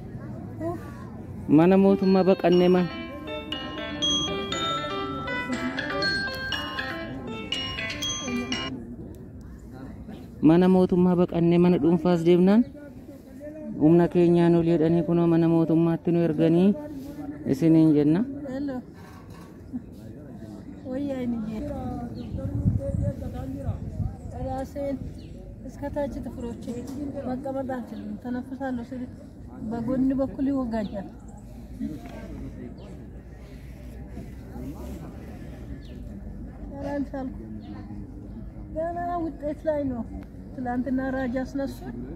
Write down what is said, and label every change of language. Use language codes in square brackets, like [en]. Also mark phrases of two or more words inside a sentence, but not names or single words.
[om] Mana mootummaa baqannee mana. Mana mootummaa baqannee mana dhuunfaas deemnaan humna keenyaan ol jedhanii kunoo mana mootummaatti nu erganii isiniin jenna. Hello. Wayyaa inni jedhu. [am] Raaseen እስከታች ጥፍሮቼ መቀመጥ አልችልም። ተነፍሳለሁ ስል በጎን በኩል ይወጋጃል። አልቻልኩም። ገና ውጤት ላይ ነው። ትላንትና ራጅ አስነሱን።